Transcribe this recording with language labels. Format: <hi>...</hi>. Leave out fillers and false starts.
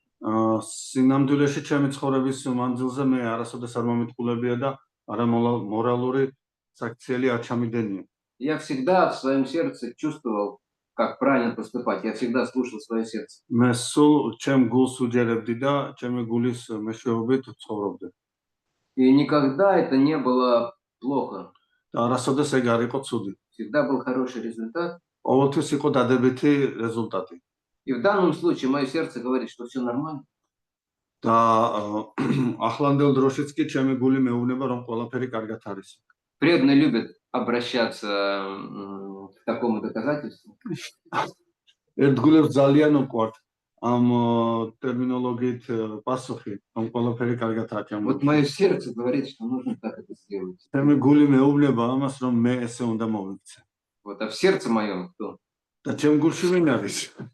<ka>სინამდვილეში ჩემი ცხოვრების მანძილზე მე არასოდეს არ მომიტყულებია და არა მორალური საქციელი არ ჩამიდენია.</ka> <ru>Я всегда в своем сердце чувствовал, как правильно поступать. Я всегда слушал свое сердце.</ru> <ka>მე სულ ჩემ გულს უჯერებდი და ჩემი გულის მეშვეობით ცხოვრობდი.</ka> <ru>И никогда это не было плохо.</ru> <ka>და არასოდეს ეგ არ იყო ცუდი.</ka> <ru>Всегда был хороший результат.</ru> <ka>ყოველთვის იყო დადებითი რეზულტატი.</ka> <ru>И в данном случае мое сердце говорит, что все нормально.</ru> <ka>და ახლანდელ დროშიც კი ჩემი გული მეუბნება რომ ყველაფერი კარგად არის.</ka> <ru>Преданные любят обращаться к такому доказательству.</ru> <ka>ერთგულებს ძალიან უყვართ ამ ტერმინოლოგიით პასუხი, რომ ყველაფერი კარგად არის.</ka> <ru>Вот мое сердце говорит, что нужно так это сделать.</ru> <ka>ჩემი გული მეუბნება ამას რომ მე ესე უნდა მოვიქცე.</ka> <ru>Вот, а в сердце моем кто?</ru> <ka>და ჩემ гулში ვინ არის?</ka>